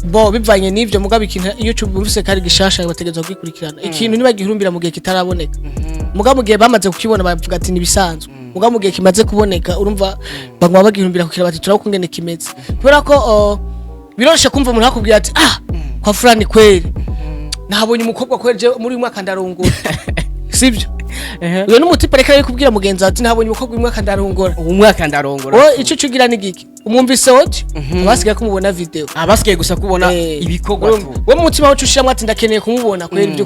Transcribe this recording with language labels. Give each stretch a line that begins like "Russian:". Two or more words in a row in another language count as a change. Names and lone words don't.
Rundi: bo bivanye n'ivyo mugabo ikintu iyo cyumvise kari gishasha bategeza kugikurikirana ikintu nibagihurumbira mu gihe kitaraboneka mugabo mu gihe bamaze kukibona bavuga ati nibisanzwe mugabo mu gihe kimaze kuboneka urumva bagwa bagihurumbira kukira bati turakungene kimeze kubera ko biroshe kumva umuntu akubwira ati
Swahili: kwa fulani kweli
Rundi: nabonye umukobwa kweli muri mwaka ndarongora sibyo uyo n'umutipe reka yikubwira mugenzi ati nabonye umukobwa muri mwaka ndarongora umwaka ndarongora ico cugira nigiki umwumvise wote abasigaye kumubona video abasigaye gusa kubona ibikorwa tu we mutima wacu ushiramwe ati ndakeneye kumubona kweli byo